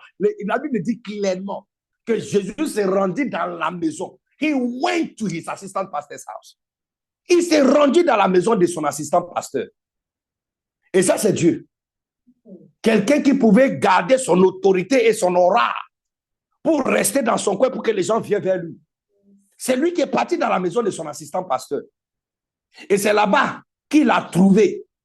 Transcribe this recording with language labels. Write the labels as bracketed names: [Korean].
[French] La Bible dit clairement que Jésus s'est rendu dans la maison. [English] He went to his assistant pastor's house. [French] Il s'est rendu dans la maison de son assistant pasteur. Et ça, c'est Dieu. Quelqu'un qui pouvait garder son autorité et son aura pour rester dans son coin pour que les gens viennent vers lui. C'est lui qui est parti dans la maison de son assistant pasteur. Et c'est là-bas qu'il a trouvé.